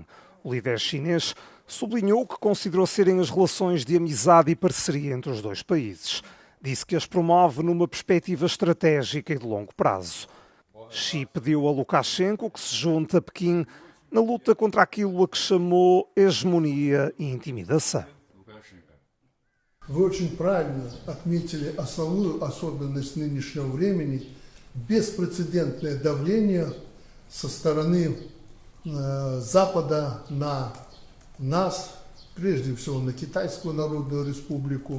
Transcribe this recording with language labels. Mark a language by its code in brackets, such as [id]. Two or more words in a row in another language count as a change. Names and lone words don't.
[pt] O líder chinês sublinhou que considerou serem as relações de amizade e parceria entre os dois países. Disse que as promove numa perspectiva estratégica e de longo prazo. Xi pediu a Lukashenko que se junte a Pequim na luta contra aquilo a que chamou hegemonia e intimidação. [ru] Вы очень правильно отметили основную особенность нынешнего времени – беспрецедентное давление со стороны Запада на нас, прежде всего на Китайскую Народную Республику.